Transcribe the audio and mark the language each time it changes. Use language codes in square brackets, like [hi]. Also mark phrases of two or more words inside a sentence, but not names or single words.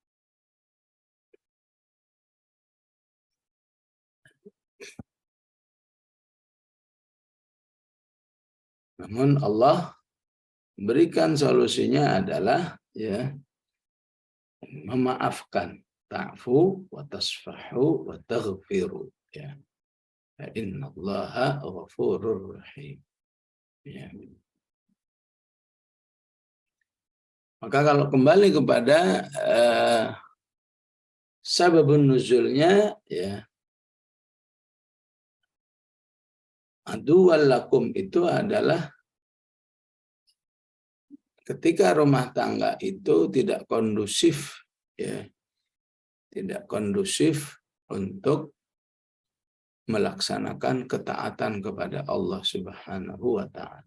[id] Namun Allah berikan solusinya adalah, ya, memaafkan, [ar] تعفوا وتصفحوا وتغفروا, ya. إن الله غفور رحيم. [id] Ya. Maka kalau kembali kepada Sababun nuzulnya ya [ar] عدوا لكم [id] itu adalah ketika rumah tangga itu tidak kondusif ya, tidak kondusif untuk melaksanakan ketaatan kepada Allah [ar] سبحانه وتعالى.